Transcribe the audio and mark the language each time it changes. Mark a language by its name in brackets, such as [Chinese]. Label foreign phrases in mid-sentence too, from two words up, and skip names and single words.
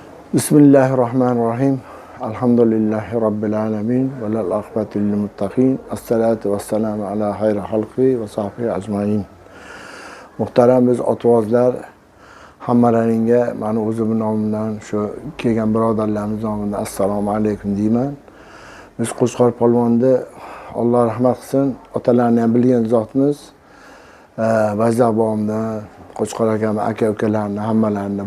[Arabic] بسم الله الرحمن الرحيم. الحمد لله رب العالمين. والعاقبة للمتقين. والصلاة والسلام على خير خلقه وصحبه أجمعين. [Uzbek] Muhtaram biz otvozlar, hammalaringga mani o'zim nomidan shu kelgan birodarlarimiz nomidan [Arabic] السلام عليكم [Uzbek] deyman. Biz Qo'chqor polvonni Alloh rahmat qilsin, otalarini ham bilgan zotmiz. Vajda bobomdan Qo'chqor akam, aka-ukalarni hammalarini.